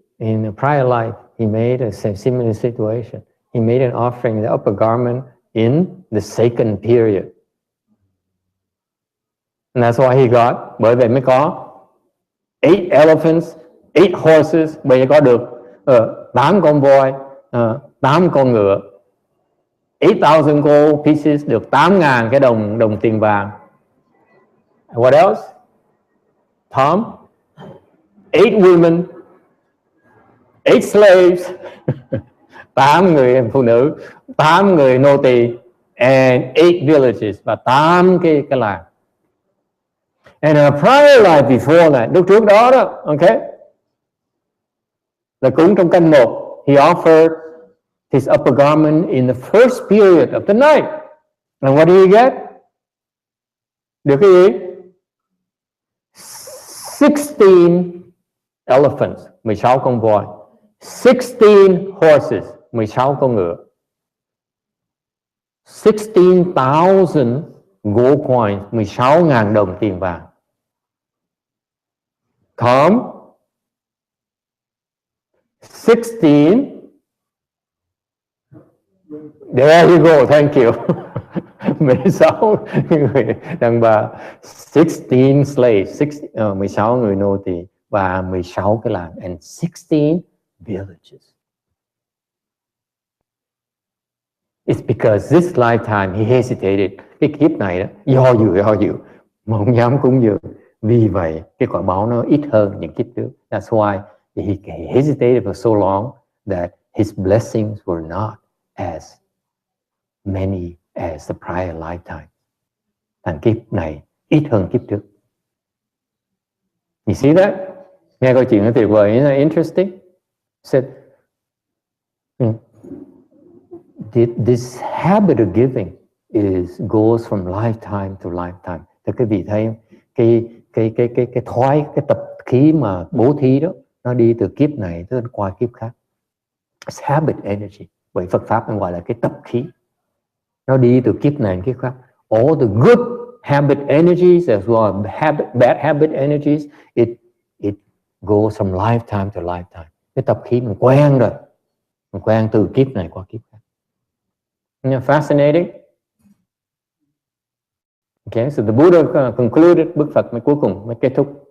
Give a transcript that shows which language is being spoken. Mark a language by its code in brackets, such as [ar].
[en] In a prior life, he made a similar situation. He made an offering, the upper garment, in the second period. And that's why he got, [vi] bởi vậy mới có [en] 8 elephants, 8 horses, [vi] bây giờ có được 8 con voi, 8 con ngựa, [en] 8,000 gold pieces, [vi] được 8.000 cái đồng tiền vàng. [en] What else? Tom? 8 women, 8 slaves, [vi] 8 người phụ nữ, 8 người nô tỳ, [en] and 8 villages, [vi] và 8 cái làng. [en] And a prior life before that, [vi] lúc trước đó, [en] okay, [vi] là cúng trong canh 1, [en] he offered his upper garment in the first period of the night. And what did he get? [vi] Được cái gì? [en] 16 elephants, [vi] 16 con voi, [en] 16 horses, [vi] 16 con ngựa, [en] 16,000 gold coins, [vi] 16.000 đồng tiền vàng. [en] Come, 16. There you go, thank you. [vi] 16 người đàn bà, [en] 16 slaves, [vi] 16 người nô tỳ và 16 cái làng, [en] and 16 villages. It's because this lifetime he hesitated. [vi] Cái kiếp này đó, do dự mà không dám cúng dường. Vì vậy cái quả báo nó ít hơn những kiếp trước. [en] That's why he hesitated for so long that his blessings were not as many as the prior lifetime. [vi] Thành kiếp này ít hơn kiếp trước. [en] You see that? [vi] Nghe câu chuyện nó tuyệt vời, [en] isn't that interesting? Said, this habit of giving goes from lifetime to lifetime. [vi] Thì quý vị thấy cái tập khí mà bố thí đó, nó đi từ kiếp này tới qua kiếp khác. [en] It's habit energy. [vi] Vậy Phật pháp nó gọi là cái tập khí. Nó đi từ kiếp này đến kiếp khác. [en] All the good habit energies as well as bad habit energies, it goes from lifetime to lifetime. [vi] Cái tập khí mình quen rồi, mình quen từ kiếp này qua kiếp khác. [en] Isn't that fascinating? Okay, so the Buddha concluded, [vi] Bức Phật mới cuối cùng mới kết thúc.